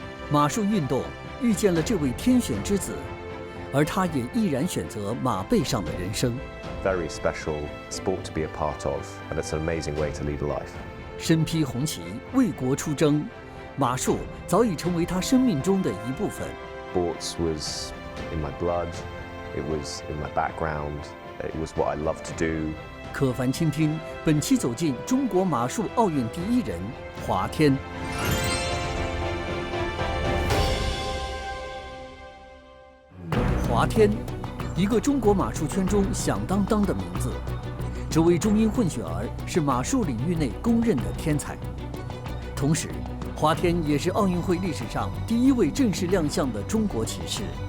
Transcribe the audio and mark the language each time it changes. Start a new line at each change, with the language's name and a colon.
Chinese: 马术运动遇见了这位天选之子，而他也毅然选择马背上的人生。
English: Very special sport to be a part of, and it's an amazing way to lead a life.
Chinese: 身披红旗，为国出征，马术早已成为他生命中的一部分。
English: Sports was in my blood, it was in my background, it was what I love to do.
Chinese: 可凡倾听，本期走进中国马术奥运第一人华天。华天，一个中国马术圈中响当当的名字。这位中英混血儿是马术领域内公认的天才，同时，华天也是奥运会历史上第一位正式亮相的中国骑士。